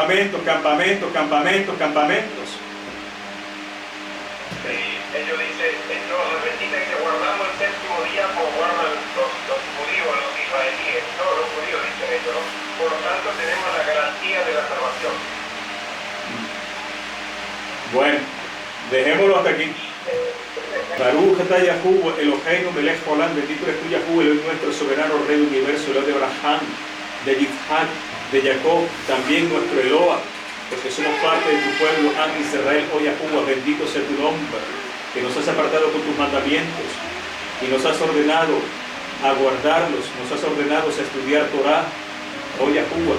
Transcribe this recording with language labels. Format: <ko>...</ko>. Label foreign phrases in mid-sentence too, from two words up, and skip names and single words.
<es>Ellos dicen, los adventistas que guardamos el séptimo día como guardan los judíos, los israelíes, no los judíos dicen ellos, ¿no? Por lo tanto tenemos la garantía de la salvación. Bueno, dejémoslo hasta aquí.</es> <he>ברוך אתה יהוה אלוהינו מלך העולם,</he> <es>bendito eres tú Yahuwah, el nuestro soberano Rey del universo, el Dios de Abraham, de Yitzhak, de Jacob, también nuestro Eloah, porque somos parte de tu pueblo,</es> <he>עם ישראל,</he> <es>oh Yahuwah, bendito sea tu nombre, que nos has apartado con tus mandamientos y nos has ordenado a guardarlos, nos has ordenado a estudiar Torah, oh Yahuwah.</es>